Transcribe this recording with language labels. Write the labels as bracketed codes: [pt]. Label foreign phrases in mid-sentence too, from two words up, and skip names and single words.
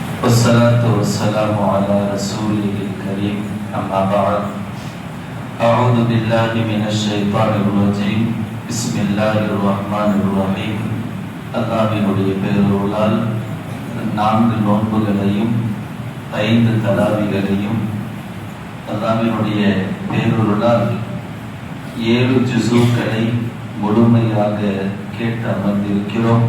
[ar] والصلاة والسلام على رسوله الكريم أما بعد أعوذ بالله من الشيطان الرجيم بسم الله الرحمن الرحيم [ta] அல்லாஹ்வினுடைய பெயர்களால் 4 நோன்புகளையும் 5 தராவிகளையும் அல்லாஹ்வினுடைய பெயர்களால் 7 ஜுஸூக்களை முழுமையாக கேட்டு அமர்ந்திருக்கிறோம்.